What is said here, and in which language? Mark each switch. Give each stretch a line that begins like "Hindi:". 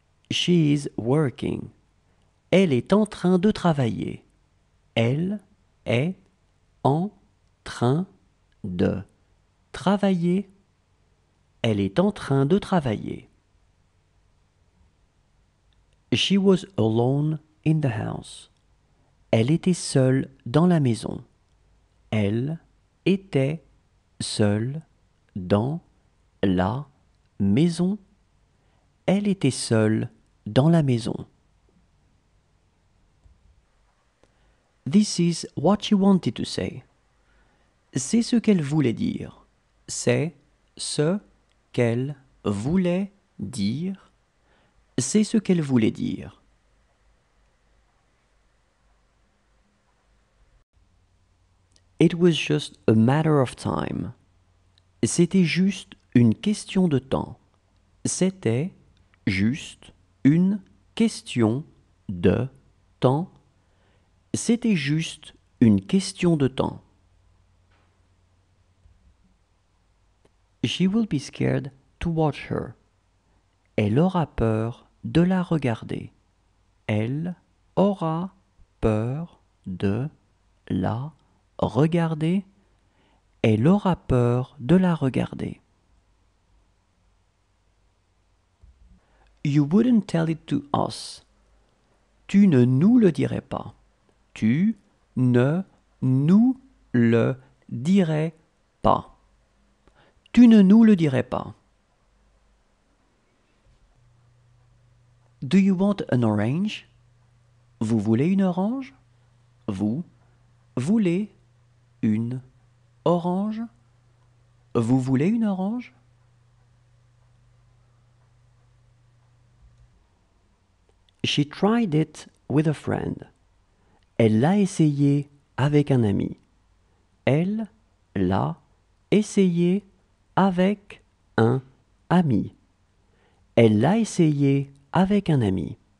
English: She is working.
French: Elle est en train de travailler. Elle est en train de travailler. Elle est en train de travailler.
English: She was alone in the house.
French: Elle était seule dans la maison. Elle était seule dans la maison. Elle était seule dans la maison.
English: This is what she wanted to say.
French: C'est ce qu'elle voulait dire. C'est ce qu'elle voulait dire. C'est ce qu'elle voulait dire.
English: It was just a matter of time.
French: C'était juste une question de temps. C'était juste une question de temps. C'était juste une question de temps.
English: She will be scared to watch her.
French: Elle aura peur de la regarder. Elle aura peur de la regarder. Elle aura peur de la regarder.
English: You wouldn't tell it to us.
French: Tu ne nous le dirais pas. Tu ne nous le dirais pas. Tu ne nous le dirais pas.
English: Do you want an orange?
French: Vous voulez une orange? Vous voulez une orange? Vous voulez une orange?
English: She tried it with a friend.
French: Elle l'a essayé avec un ami. Elle l'a essayé avec un ami. Elle l'a essayé avec un ami.